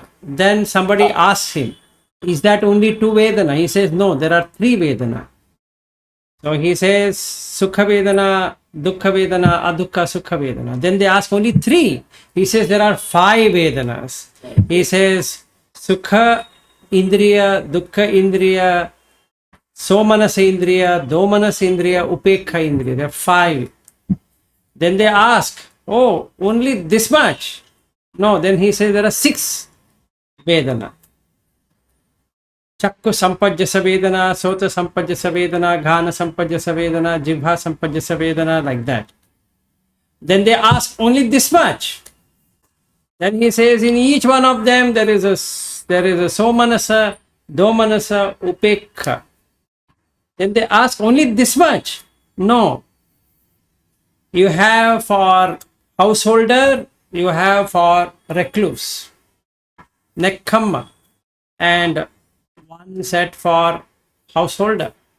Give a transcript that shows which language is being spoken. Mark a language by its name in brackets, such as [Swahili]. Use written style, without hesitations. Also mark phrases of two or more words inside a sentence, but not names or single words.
[English] Then somebody asks him, is that only two Vedana? He says, no, there are three Vedana. So he says, [Pali] Sukha Vedana, Dukkha Vedana, Adukha Sukha Vedana. [English] Then they ask only three. He says there are five Vedanas. He says, [Pali] Sukha Indriya, Dukkha Indriya, Somanasa Indriya, Domanasa Indriya, Upekha Indriya. [English] There are five. Then they ask, oh, only this much? No, then he says there are six Vedana. [Pali] Chakku sampajjasa Vedana, Sota sampajjasa Vedana, Ghana sampajjasa Vedana, Jibha sampajjasa Vedana, [English] like that. Then they ask only this much. Then he says in each one of them there is a [Pali] Somanasa, Domanasa, Upekha. [English] Then they ask only this much. No. You have for householder, you have for recluse, Nekkamma, and one set for householder.